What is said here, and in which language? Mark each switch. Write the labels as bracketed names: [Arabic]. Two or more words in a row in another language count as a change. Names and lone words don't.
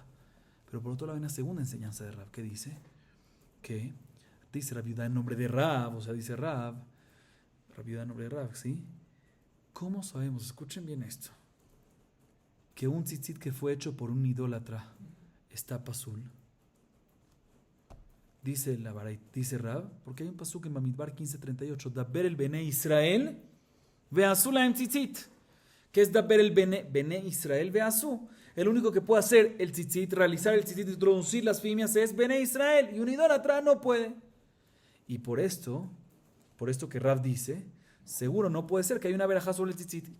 [Spanish] Pero por otro lado, hay una segunda enseñanza de Rav que dice Rav Yudá en nombre de Rav, o sea, dice Rav Rabbi Yehuda nombre de Rab, ¿sí? ¿Cómo sabemos? Escuchen bien esto. Que un tzitzit que fue hecho por un idólatra está pasul. Dice Rab, porque hay un pasuk en Bamidbar 15:38. [Hebrew] דבר אל בני ישראל ועשו להם ציצית. [Spanish] ¿Qué es [Hebrew] דבר אל בני ישראל ועשו? [Spanish] El único que puede hacer el tzitzit, realizar el tzitzit, introducir las fimias es Bene Israel. Y un idólatra no puede. Y por esto que Rab dice, seguro no puede ser que haya una verajá sobre el tzitzit.